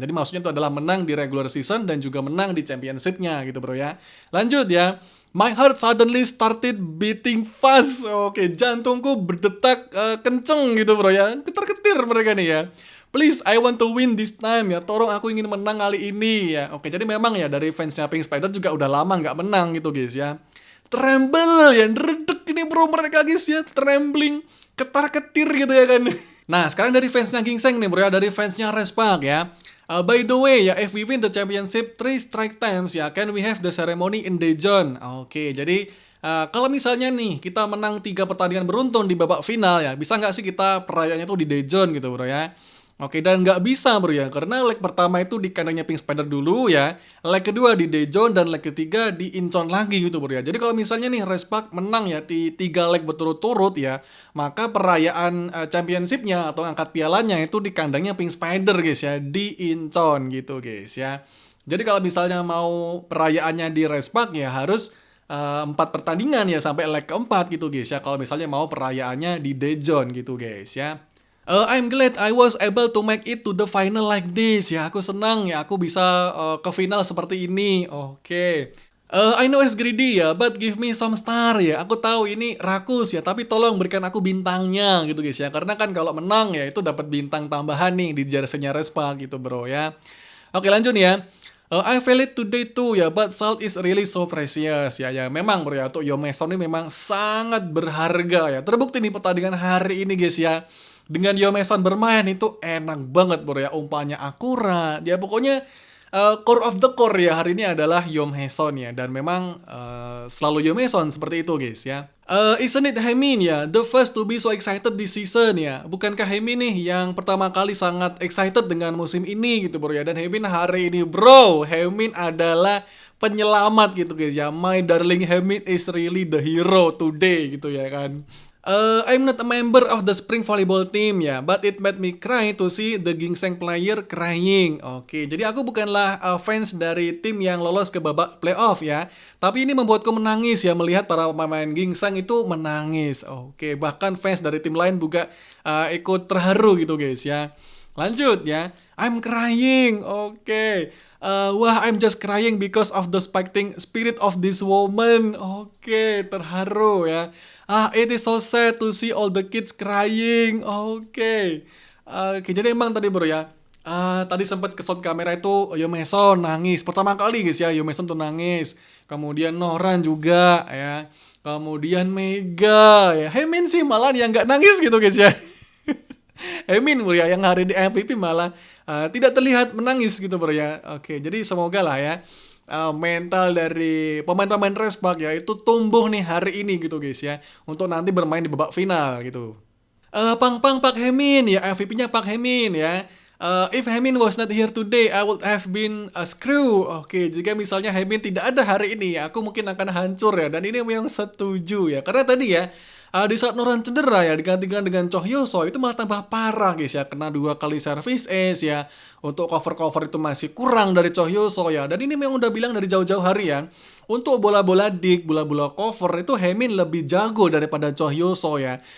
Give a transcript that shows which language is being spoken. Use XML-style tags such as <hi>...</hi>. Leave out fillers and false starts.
<id>Jadi maksudnya itu adalah menang di regular season dan juga menang di championship-nya gitu bro ya. Lanjut ya.</id> <en>My heart suddenly started beating fast.</en> <id>Oke, jantungku berdetak kenceng gitu bro ya. Ketar-ketir mereka nih ya.</id> <en>Please, I want to win this time ya.</en> <id>Tolong aku ingin menang kali ini ya. Oke, jadi memang ya dari fansnya Pink Spider juga udah lama nggak menang gitu guys ya. tremble ya, redek ini bro mereka guys ya, trembling, ketar-ketir gitu ya kan. Nah, sekarang dari fansnya Gingseng nih bro ya, dari fansnya Respark ya.</id> <en>By the way ya, if we win the championship 3 straight times ya, can we have the ceremony in Daejeon?</en> <id>Oke, jadi kalau misalnya nih kita menang 3 pertandingan beruntun di babak final ya, bisa nggak sih kita perayaannya tuh di Daejeon gitu bro ya? Oke, dan nggak bisa bro ya, karena leg pertama itu di kandangnya Pink Spider dulu ya, leg kedua di Daejeon, dan leg ketiga di Incheon lagi gitu bro ya. Jadi kalau misalnya nih Respark menang ya di 3 leg berturut-turut ya, maka perayaan championship-nya atau angkat pialanya itu di kandangnya Pink Spider guys ya, di Incheon gitu guys ya. Jadi kalau misalnya mau perayaannya di Respark ya harus 4 pertandingan ya sampai leg keempat gitu guys ya, kalau misalnya mau perayaannya di Daejeon gitu guys ya.</id> <en>I'm glad I was able to make it to the final like this ya.</en> <id>Aku senang ya aku bisa ke final seperti ini. Oke.</id> <en>I know it's greedy ya, but give me some star ya.</en> <id>Aku tahu ini rakus ya, tapi tolong berikan aku bintangnya gitu guys ya. Karena kan kalau menang ya itu dapat bintang tambahan nih di jersey-nya Respark gitu bro ya. Oke lanjut nih ya.</id> <en>I feel it today too ya, but salt is really so precious ya.</en> <id>Ya memang bro ya, untuk Yomeson ini memang sangat berharga ya. Terbukti nih pertandingan hari ini guys ya. Dengan Yomeson bermain itu enak banget bro ya, umpannya akurat. Ya pokoknya</id> <en>core of the core</en> <id>ya hari ini adalah Yomeson ya, dan memang selalu Yomeson seperti itu guys ya.</id> <en>Isn't it Hemin ya, the first to be so excited this season ya?</en> <id>Bukankah Hemin nih yang pertama kali sangat excited dengan musim ini gitu bro ya? Dan Hemin hari ini bro, Hemin adalah penyelamat gitu guys ya.</id> <en>My darling Hemin is really the hero today</en> <id>gitu ya kan.</id> <en>I'm not a member of the spring volleyball team ya, but it made me cry to see the Gingseng player crying.</en> <id>Oke, jadi aku bukanlah fans dari tim yang lolos ke babak playoff ya, tapi ini membuatku menangis ya melihat para pemain Gingseng itu menangis. Oke, bahkan fans dari tim lain juga ikut terharu gitu guys ya. Lanjut ya,</id> <en>I'm crying.</en> <id>Oke.</id> <en>Wah, I'm just crying because of the fighting spirit of this woman.</en> <id>Oke, terharu ya.</id> <en>It is so sad to see all the kids crying.</en> <id>Oke. Oke, jadi emang tadi bro ya. Tadi sempat ke shot kamera itu Yomeson nangis. Pertama kali guys ya, Yomeson tuh nangis. Kemudian Noran juga ya. Kemudian Mega ya. Hemin sih malah yang nggak nangis gitu guys ya. Hemin bro ya, yang hari di MVP malah tidak terlihat menangis gitu bro ya. Oke, jadi semoga lah ya mental dari pemain-pemain Respark ya itu tumbuh nih hari ini gitu guys ya, untuk nanti bermain di babak final gitu. Pak Hemin ya, MVP-nya Pak Hemin ya.</id> <en>If Hemin was not here today, I would have been a screw.</en> <id>Oke, jika misalnya Hemin tidak ada hari ini, aku mungkin akan hancur ya. Dan ini yang setuju ya, karena tadi ya di saat Noran cedera ya digantikan dengan Cho Hyo-so itu malah tambah parah guys ya, kena 2 kali service ace ya. Untuk cover itu masih kurang dari Cho Hyo-so ya, dan ini memang udah bilang dari jauh-jauh hari ya, untuk bola-bola dig, bola-bola cover itu Hemin lebih jago daripada Cho Hyo-so ya.</id>